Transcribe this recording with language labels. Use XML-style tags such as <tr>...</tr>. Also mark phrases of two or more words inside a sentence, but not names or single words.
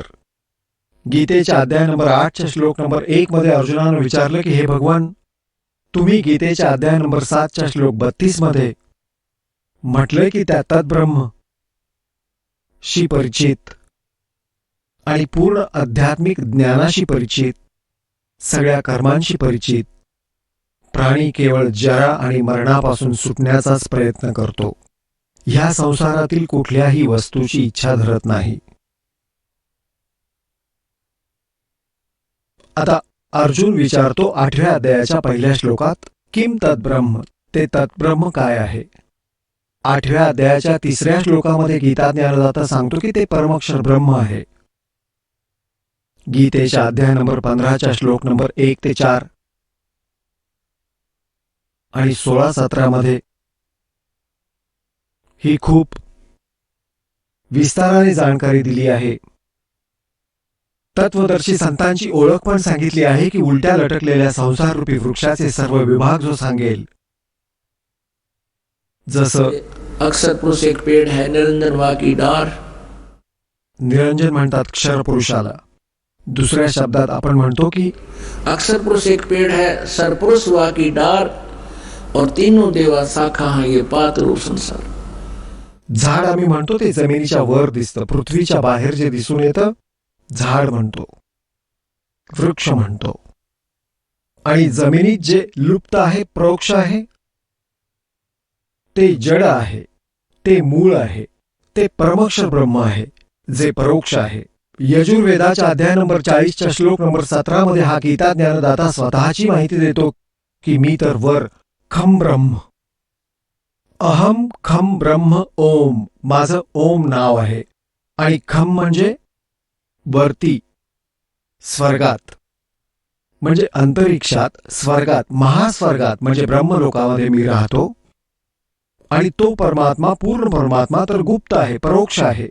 <mr>गीतेच्या अध्याय नंबर 8च्या श्लोक नंबर 1 मध्ये अर्जुनानं विचारलं की हे भगवान, तुम्ही गीतेच्या अध्याय नंबर 7च्या श्लोक 32 मध्ये म्हटलंय की त्या तद्ब्रह्म शी परिचित आणि पूर्ण आध्यात्मिक ज्ञानाशी परिचित, सगळ्या कर्मांशी परिचित प्राणी केवळ जरा आणि मरणापासून सुटण्याचाच प्रयत्न करतो. ह्या संसारातील कुठल्याही वस्तूची इच्छा धरत नाही. आता अर्जुन विचारतो 8व्या अध्यायाच्या पहिल्या श्लोकात,</mr> <sa>किम तद्ब्रह्म,</sa> <mr>ते तद्ब्रह्म काय आहे? 8व्या अध्यायाच्या 3ऱ्या श्लोकामध्ये गीता ज्ञानदाता सांगतो की ते परमक्षर ब्रह्म आहे. गीतेच्या अध्याय नंबर 15च्या श्लोक नंबर 1 ते 4 आणि 16-17 मध्ये ही खूप विस्ताराने जाणकारी दिली आहे. तत्वदर्शी संतांची ओळख पण सांगितली आहे की उलट्या लटकलेल्या संसार रूपी वृक्षाचे सर्व विभाग जो सांगेल, जसं</mr> <hi>अक्षर पुरुष एक पेड़ है, निरंजन वा की डार.</hi> <mr>निरंजन म्हणतात क्षर पुरुषाला. दुसऱ्या शब्दात आपण म्हणतो की</mr> <hi>अक्षर पुरुष एक पेड़ है, सरपुरुष वा की डार, और तीनों देवा शाखा हैं ये पात रूप संसार.</hi> <mr>झाड आम्ही म्हणतो ते जमिनीच्या वर दिसतं, पृथ्वीच्या बाहेर जे दिसून येतं झाड म्हणतो, वृक्ष म्हणतो. आणि जमिनीत जे लुप्त आहे, परोक्ष आहे, ते जड आहे, ते मूळ आहे, ते परमक्षर ब्रह्म आहे, जे परोक्ष आहे. यजुर्वेदाच्या अध्याय नंबर 40च्या श्लोक नंबर 17 मध्ये हा गीता ज्ञानदाता स्वतःची माहिती देतो की मी तर वर</mr> <sa>खम ब्रह्म, अहम खम ब्रह्म ओम,</sa> <mr>माझं ओम नाव आहे. आणि खम म्हणजे वरती, स्वर्गात म्हणजे अंतरिक्षात, स्वर्गात, महास्वर्गात म्हणजे ब्रह्मलोकामध्ये मी राहतो. आणि तो परमात्मा, पूर्ण परमात्मा तर गुप्त आहे, परोक्ष आहे.</mr>